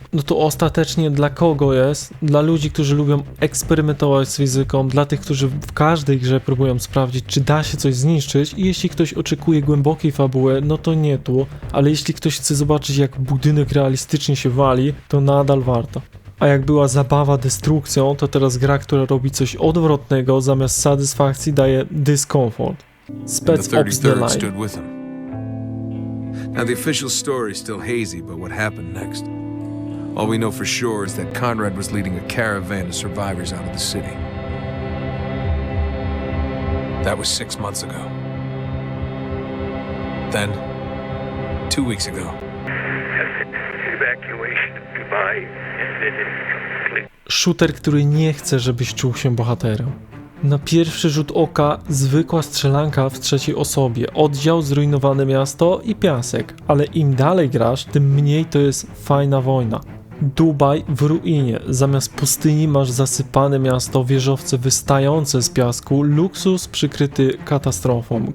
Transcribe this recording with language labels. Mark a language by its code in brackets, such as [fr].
[pl] No to ostatecznie dla kogo jest? Dla ludzi, którzy lubią eksperymentować z fizyką, dla tych, którzy w każdej grze próbują sprawdzić, czy da się coś zniszczyć, i jeśli ktoś oczekuje głębokiej fabuły, no to nie tu, ale jeśli ktoś chce zobaczyć, jak budynek realistycznie się wali, to nadal warto. A jak była zabawa destrukcją, to teraz gra, która robi coś odwrotnego, zamiast satysfakcji daje dyskomfort. [en] Spec Ops The Line. stood with him. Now the official story is still hazy, but what happened next? All we know for sure is that Conrad was leading a caravan of survivors out of the city. That was 6 months ago. Then, 2 weeks ago. Evacuation of Dubai ended incomplete. [pl] Shooter, który nie chce, żebyś czuł się bohaterem. Na pierwszy rzut oka zwykła strzelanka w trzeciej osobie, oddział, zrujnowane miasto i piasek, ale im dalej grasz, tym mniej to jest fajna wojna. Dubaj w ruinie, zamiast pustyni masz zasypane miasto, wieżowce wystające z piasku, luksus przykryty katastrofą.